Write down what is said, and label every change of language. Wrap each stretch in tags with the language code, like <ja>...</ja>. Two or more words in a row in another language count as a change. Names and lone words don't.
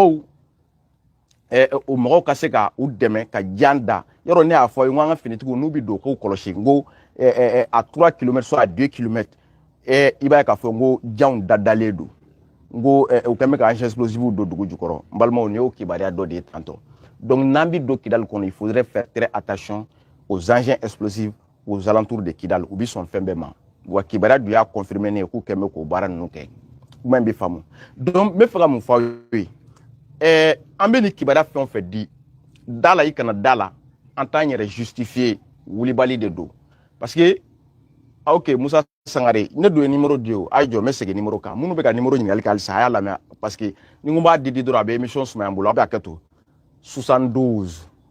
<bm>mɔgɔw ka se ka u dɛmɛ ka jan da yɔrɔ ne y'a fɔ n ko an ka finitigiw n'u bɛ don k'u kɔlɔsi n ko</bm> <fr>à 3 km soit à 2 km</fr> <bm>i b'a ye k'a fɔ n ko janw dadalen don n ko u kɛn bɛ ka</bm> <fr>engins explosifs</fr> <bm>don dugu jukɔrɔ n balimaw nin y'o kibaruya dɔ de ye tantɔ donc n'an bɛ don Kidali kɔnɔ</bm> <fr>il faudrait faire très attention aux engins explosifs aux alentours de</fr> <bm>Kidali u bɛ sɔn fɛn bɛɛ ma wa kibaruya dun y'a confirmer ne ye k'u kɛn bɛ k'o baara ninnu kɛ kuma in bɛ faamu donc n bɛ fɛ ka mun fɔ aw ye an bɛ nin kibaruya fɛn o fɛn di da la i kana da la an t'an yɛrɛ justifier wulibali de don</bm> <fr>parce que</fr> <bm>ok Musa Sangare ne don ye numéro di o a ye jɔ n bɛ segin numéro kan minnu bɛ ka numéro ɲininkali kɛ halisa a y'a lamɛn</bm> <fr>parce que</fr> <bm>ni n ko n b'a di dɔrɔn a bɛ émission sumaya n bolo a bɛ hakɛ to 72</bm>